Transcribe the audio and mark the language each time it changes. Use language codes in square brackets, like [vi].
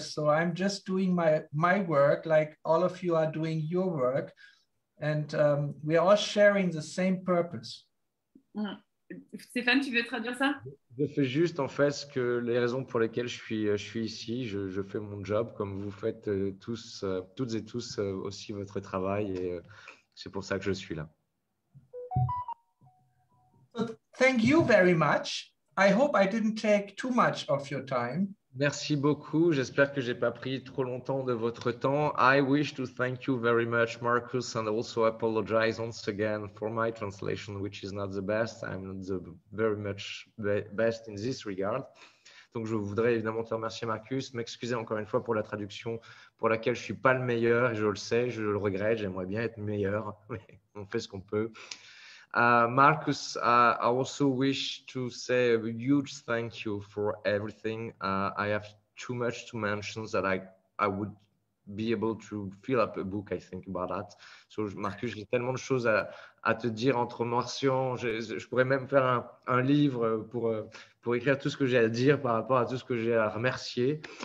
[en] So I'm just doing my work like all of you are doing your work. And we are all sharing the same purpose. [fr] Stéphane, tu veux traduire ça? Je fais juste en fait les raisons pour lesquelles je suis ici. Je fais mon job comme vous faites tous, toutes et tous aussi votre travail et c'est pour ça que je suis là. [en] So thank you very much. I hope I didn't take too much of your time. [fr] Merci beaucoup. J'espère que j'ai pas pris trop longtemps de votre temps. [en] I wish to thank you very much, Marcus, and also apologize once again for my translation, which is not the best. I'm not the very much best in this regard. [fr] Donc, je voudrais évidemment te remercier, Marcus, m'excuser encore une fois pour la traduction pour laquelle je suis pas le meilleur, et je le sais, je le regrette, j'aimerais bien être meilleur, mais on fait ce qu'on peut. [en] Marcus, I also wish to say a huge thank you for everything. I have too much to mention that I would be able to fill up a book, I think, about that. [fr] So, Marcus, j'ai tellement de choses à te dire entre mentions. Je pourrais même faire un livre pour écrire tout ce que j'ai à dire par rapport à tout ce que j'ai à remercier.